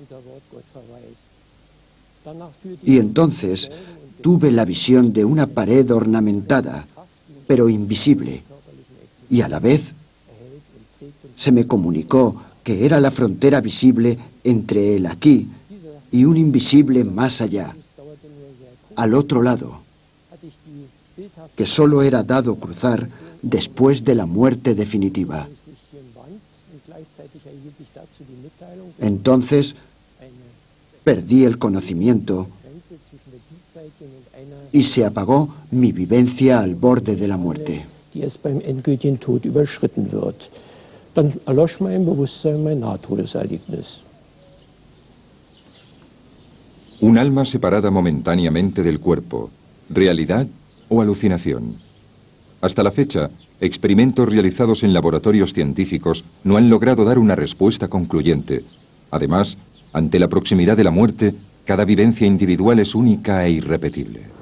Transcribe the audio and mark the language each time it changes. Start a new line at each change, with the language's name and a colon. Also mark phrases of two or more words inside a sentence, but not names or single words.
Spanish: Y entonces tuve la visión de una pared ornamentada, pero invisible, y a la vez se me comunicó que era la frontera visible entre el aquí y un invisible más allá, al otro lado, que solo era dado cruzar después de la muerte definitiva. Entonces perdí el conocimiento y se apagó mi vivencia al borde de la muerte.
German: Dann erlosch mein Bewusstsein, mein Nahtodeserlebnis.
Spanish: Un alma separada momentáneamente del cuerpo, realidad o alucinación. Hasta la fecha, experimentos realizados en laboratorios científicos no han logrado dar una respuesta concluyente. Además, ante la proximidad de la muerte, cada vivencia individual es única e irrepetible.